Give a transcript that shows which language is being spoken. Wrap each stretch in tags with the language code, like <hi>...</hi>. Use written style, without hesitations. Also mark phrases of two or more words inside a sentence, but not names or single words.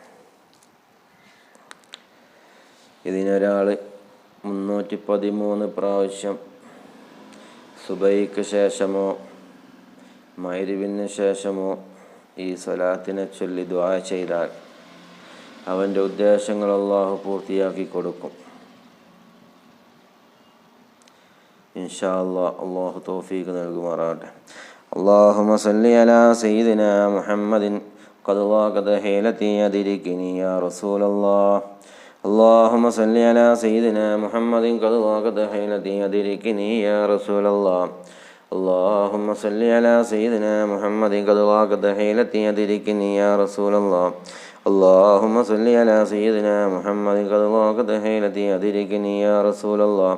<ml>ഇതിനൊരാൾ 313 പ്രാവശ്യം സുബഹിക്ക് ശേഷമോ മഗ്‌രിബിന് ശേഷമോ ഈ സ്വലാത്തിനെ ചൊല്ലി ദുആ ചെയ്താൽ അവൻ്റെ ഉദ്ദേശങ്ങൾ അല്ലാഹു പൂർത്തിയാക്കി കൊടുക്കും.</ml> <ar>إن شاء الله</ar> <ml>അല്ലാഹു തൗഫീഖ് നൽകുമാറാകട്ടെ.</ml> <ar>اللهم صل على سيدنا محمد قد ضاقت حيلتي أدركني يا رسول الله. اللهم صل على سيدنا محمد قد ضاقت حيلتي أدركني يا رسول الله. اللهم صل على سيدنا محمد قد ضاقت حيلتي أدركني يا رسول الله. اللهم صل على سيدنا محمد قد ضاقت حيلتي أدركني يا رسول الله.</ar>